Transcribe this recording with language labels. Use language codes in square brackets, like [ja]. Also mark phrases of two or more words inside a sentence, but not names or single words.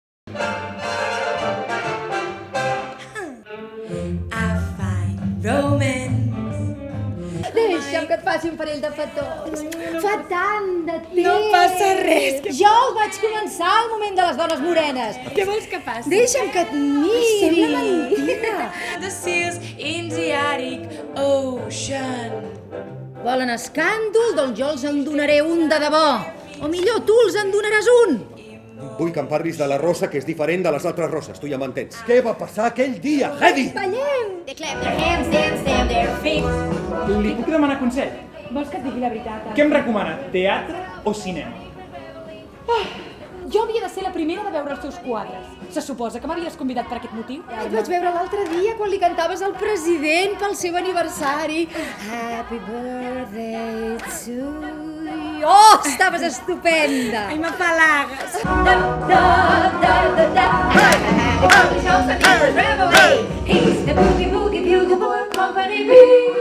[en] I find romance. [ca] Deixa'm que et faci un parell de petons. Fa tant de temps. No passa res. Jo el vaig començar al moment de les dones morenes. Què vols que passi? Deixa'm que et miri. Sembla mentida. [en] The seals in the Arctic Ocean. [ca] Volen escàndol? Doncs jo els en donaré un de debò. O millor, tu els en donaràs un. Vull que em parlis de la rosa, que és diferent de les altres roses. Tu ja m'entens. Què va passar aquell dia, Hedy? Ballem. [en] They clap their hands, dance, stamp their feet. [ca] Li puc demanar consell? Vols que et digui la veritat? Què em recomana, teatre o cinema? Jo havia de ser la primera de veure els teus quadres. Se suposa que m'havies convidat per aquest motiu? Et vaig veure l'altre dia quan li cantaves al president pel seu aniversari. [en] Happy birthday to you. [ca] Oh, estaves estupenda. Ai, m'apalagues. [en] He's the boogie boogie bugle boy company.